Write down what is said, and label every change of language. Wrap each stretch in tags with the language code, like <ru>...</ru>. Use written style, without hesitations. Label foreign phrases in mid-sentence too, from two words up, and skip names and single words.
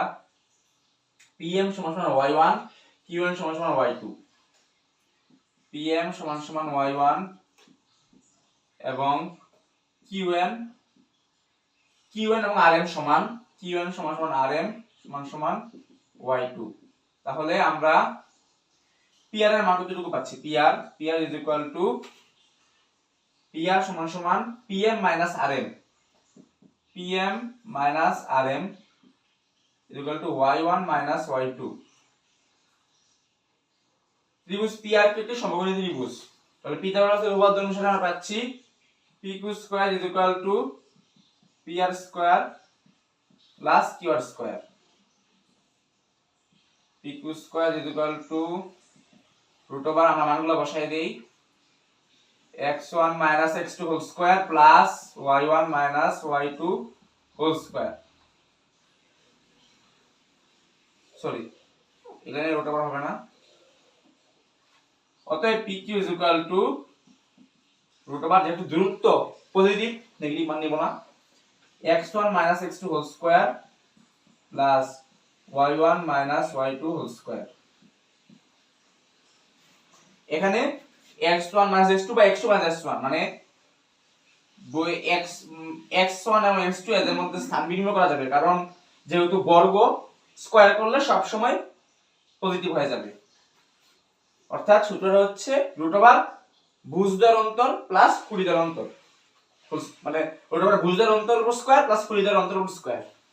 <bn>তারপরে আমরা P pm সমান সমান y1, qn সমান সমান y2, pm সমান সমান y1 এবং qn এবং rm সমান, qn সমান সমান rm সমান সমান y2। তাহলে আমরা pr এর মান কতটুকু পাচ্ছি?</bn> <en>pr is equal to pr</en> <bn>সমান সমান</bn> <en>pm minus rm, pm minus rm is equal to y1 minus y2।</en> <bn>ত্রিভুজ pr কে একটি সমকোণী ত্রিভুজ, তাহলে পিথাগোরাসের উপপাদ্য অনুসারে আমরা পাচ্ছি</bn> <en>pq square is equal to pr square plus qr square, pq square is equal to root over</en> <bn>আমরা মানগুলো বসাই দেই,</bn> <en>x1 minus x2 whole square plus y1 minus y2 whole square,</en> <bn>সরি এখানে</bn> <en>root over</en> <bn>হবে না, অতএব</bn> <en>pq is equal to root over,</en> <bn>যেহেতু দূরত্ব পজিটিভ নেগেটিভ মান নিব না,</bn> <en>x1 minus x2 whole square plus y1 minus y2 whole square।</en> <bn>এখানে x1 minus x2 বা x2 minus x1 মানে x1 এবং x2 এদের মধ্যে স্থান বিনিময় করা যাবে, কারণ যেহেতু বর্গ স্কয়ার করলে সব সময় পজিটিভ হয়ে যাবে, অর্থাৎ সূত্রটা হচ্ছে</bn> <en>root over</en> <bn>ভুজদ্বয়ের অন্তর প্লাস পরিধির অন্তর, মানে</bn> <en>root over</en> <bn>ভুজদ্বয়ের অন্তর উপর</bn> <en>square plus</en> <bn>পরিধির অন্তর উপর স্কয়ার।</bn>